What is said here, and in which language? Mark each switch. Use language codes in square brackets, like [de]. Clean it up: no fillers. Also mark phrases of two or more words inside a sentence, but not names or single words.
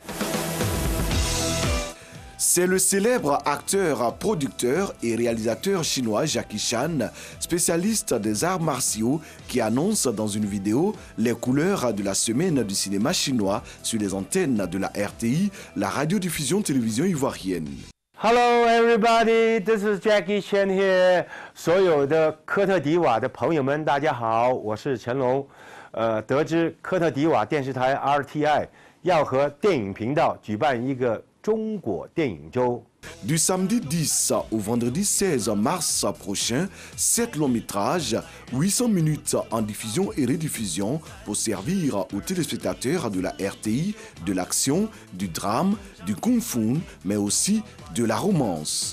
[fr] C'est le célèbre acteur, producteur et réalisateur chinois Jackie Chan, spécialiste des arts martiaux, qui annonce dans une vidéo les couleurs de la semaine du cinéma chinois sur les antennes de la RTI, la radiodiffusion télévision ivoirienne. [en] Hello everybody, this is Jackie Chan here. [zh] 所有的科特迪瓦的朋友们，大家好，我是成龙。得知科特迪瓦电视台 RTI 要和电影频道举办一个 [fr] Du samedi 10 au vendredi 16 mars prochain, 7 longs métrages, 800 minutes en diffusion et rediffusion pour servir aux téléspectateurs de la RTI, de l'action, du drame, du kung-fu, mais aussi de la romance.